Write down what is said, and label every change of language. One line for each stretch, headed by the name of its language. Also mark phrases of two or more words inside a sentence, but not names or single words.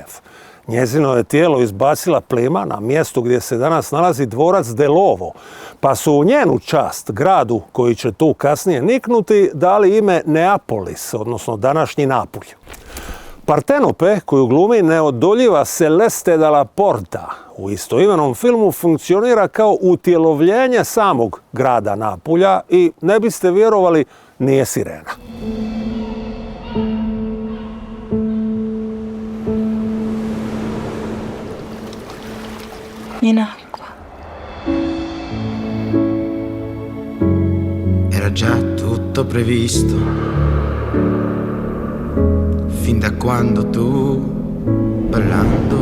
Croatian: Njezino je tijelo izbacila plima na mjestu gdje se danas nalazi dvorac Delovo, pa su u njenu čast gradu, koji će tu kasnije niknuti, dali ime Neapolis, odnosno današnji Napulj. Partenope, koju glumi neodoljiva Celeste Dalla Porta, u istoimenom filmu funkcionira kao utjelovljenje samog grada Napulja i ne biste vjerovali, nije sirena.
Italian: In acqua. Era già tutto previsto, fin da quando tu, ballando,